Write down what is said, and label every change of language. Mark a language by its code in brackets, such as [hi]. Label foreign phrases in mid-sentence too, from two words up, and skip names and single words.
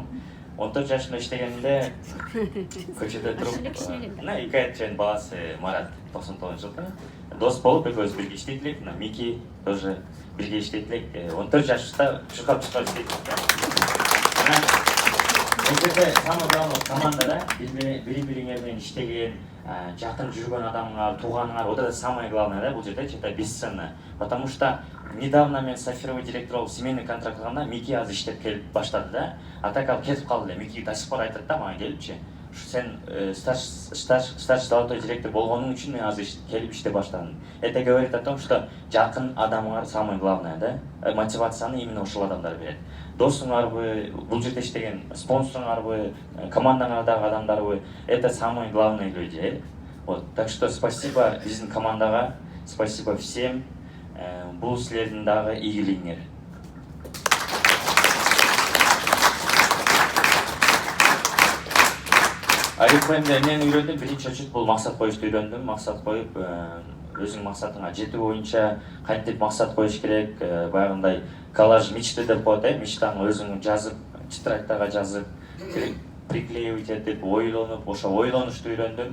[ky] 14 жашында иштегенде көчөдө туруп, мына 2 айчын баласы Марат 99 жылда дос болуп экөөбүз бирге иштейт элек. Мына Мики тоже бирге иштейт элек. 14 жашта чуркап иштейт элек. Бул жерде [ru] самый главный [ky] командада бири-бириңер менен иштеген, жакын жүргөн адамыңар, тууганыңар, [ru] вот это самое главное, [ky] да, бул жерде [ru] это бесценно. Потому что недавно [ky] мен [ru] Сафировый директор [ky] болуп [ru] семейный контракт [ky] кылганда Мики азыр иштеп келип баштады да. А так ал кетип калды эле. Мики [ru] до сих пор [ky] айтат да мага келипчи. Сен [ru] старший золотой директор [ky] болгонуң үчүн мен азыр келип иштеп баштадым. [ru] Это говорит о том, что [ky] жакын адамыңар [ru] самое главное, да? [ky] Мотивацияны именно ошол адамдар берет. Досуңарбы, бул жерде иштеген спонсоруңарбы, командаңардагы адамдарбы, [ru] это самые главные люди. Вот. Так что спасибо [ky] биздин командага, [ru] спасибо всем. [ky] Бул силердин дагы ийгилигиңер. Арифлемде эмнени үйрөндүм? Биринчи очередь бул максат коюшту үйрөндүм. Максат коюп, өзүң максатыңа жетүү боюнча кантип максат коюш керек, баягындай [ru] коллаж мечты [ky] деп коет, мечтаңы өзүң жазып, тетрадьтага жазып, приклеивать этип, ойлонуп, ошо ойлонушту үйрөндүм.